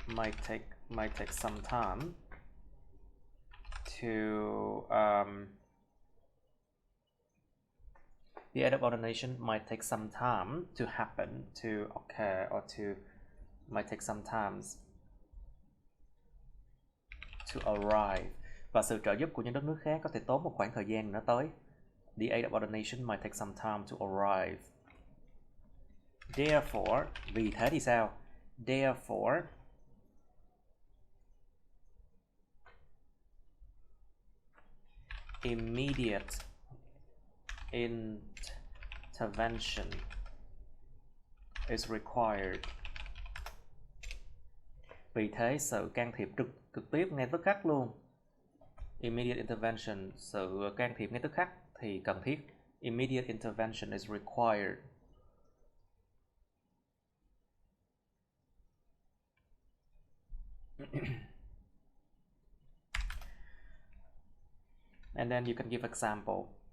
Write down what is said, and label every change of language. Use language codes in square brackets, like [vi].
[en] Might take some time to the aid of other nation might take some time to happen, to occur, or to might take some time to arrive. [vi] Và sự trợ giúp của những đất nước khác có thể tốn một khoảng thời gian nó tới. [en] The aid of other nation might take some time to arrive. Therefore, [vi] vì thế thì sao? [en] Therefore, immediate intervention is required. [vi] Vì thế sự can thiệp trực tiếp ngay tức khắc luôn. [en] Immediate intervention, [vi] sự can thiệp ngay tức khắc thì cần thiết. [en] Immediate intervention is required. And then you can give example.